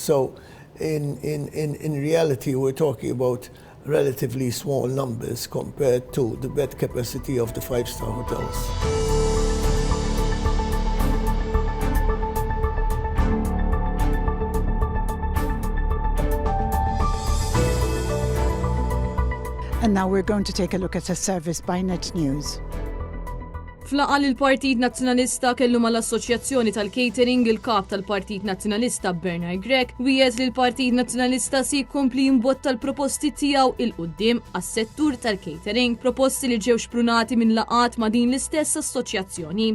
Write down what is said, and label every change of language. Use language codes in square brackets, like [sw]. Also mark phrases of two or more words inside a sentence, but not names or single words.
[en] So in reality, we're talking about relatively small numbers compared to the bed capacity of the five-star hotels. And now we're going to take a look at a service by Net News. [mt] Flaqa li l-Partit Nazzjonalista kellu mal-Assoċjazzjoni tal-Catering il-kap tal-Partit Nazzjonalista Bernard Grech wiegħed li l-Partit Nazzjonalista se jkompli jimbotta l-proposti tiegħu il-qudiem għas-settur tal-catering, proposti li ġew xprunati minn laqat ma' din l-istess assoċjazzjoni.